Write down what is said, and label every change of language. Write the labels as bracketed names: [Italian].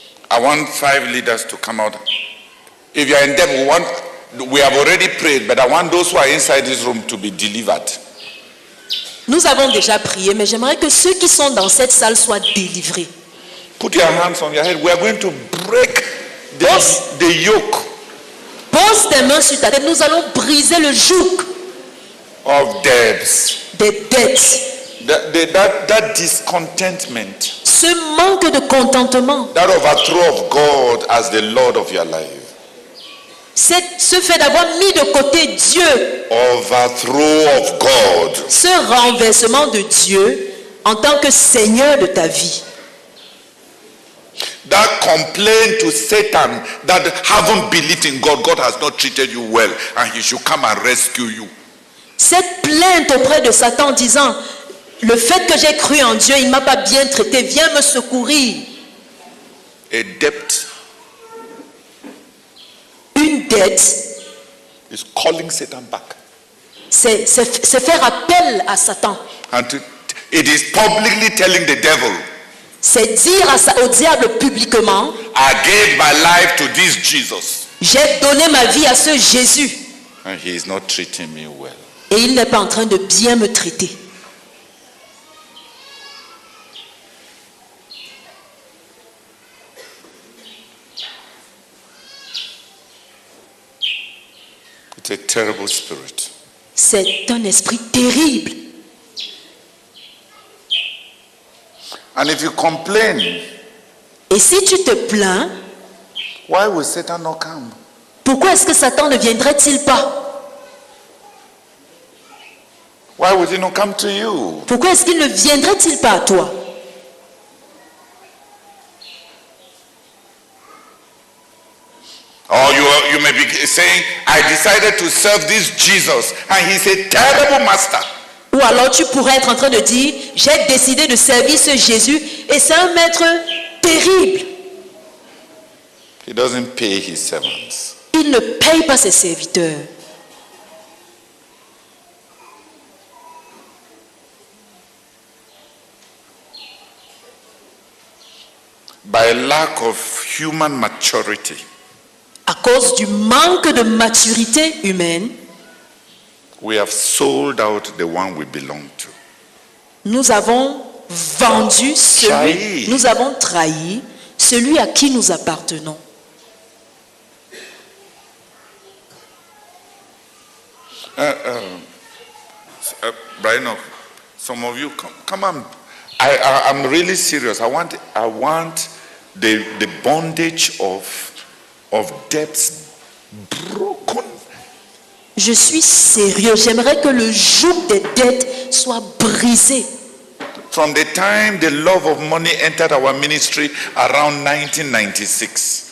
[English] I want 5 leaders to come out. If you are in debt, we have already prayed, but I want those who are inside this room to be delivered. [French] Nous avons déjà prié, mais j'aimerais que ceux qui sont dans cette salle soient délivrés. [English] Put your hands on your head. We are going to break the yoke [French] Pose tes mains sur ta tête. Nous allons briser le joug [English] of debts. [French] des dettes. [English] That discontentment, [French] Ce manque de contentement, [English] that overthrow of God as the Lord of your life. [French] ce fait d'avoir mis de côté Dieu, [English] Overthrow of God. [French] ce renversement de Dieu en tant que Seigneur de ta vie. [English] That complaint to Satan that haven't believed in God, God has not treated you well, and he should come and rescue you. [French] Cette plainte auprès de Satan disant, le fait que j'ai cru en Dieu, il ne m'a pas bien traité, viens me secourir. [English] A debt [French] Une dette, [English] is calling Satan back. [French] c'est faire appel à Satan. [English] And it is publicly telling the devil, [French] C'est dire au diable publiquement, [English] I gave my life to this Jesus, [French] j'ai donné ma vie à ce Jésus [English] and he is not treating me well. [French] et il n'est pas en train de bien me traiter. [English] It's a terrible spirit. [French] C'est un esprit terrible. [English] And if you complain, [French] Et si tu te plains, [English] why will Satan not come? [French] pourquoi est-ce que Satan ne viendrait-il pas? [English] Why would he not come to you? [French] Pourquoi est-ce qu'il ne viendrait-il pas à toi? [English] Or you may be saying, I decided to serve this Jesus, and he's a terrible master. [French] Ou alors tu pourrais être en train de dire, j'ai décidé de servir ce Jésus et c'est un maître terrible. [English] He doesn't pay his servants. [French] Il ne paye pas ses serviteurs. [English] by lack of human maturity, [French] À cause du manque de maturité humaine, [English] we have sold out the one we belong to. [French] nous avons vendu Trahi. nous avons trahi celui à qui nous appartenons. [English] Brian, some of you come on. I'm really serious. I want the bondage of debts broken. [French] Je suis sérieux. J'aimerais que le joug des dettes soit brisé. [English] From the time the love of money entered our ministry around 1996,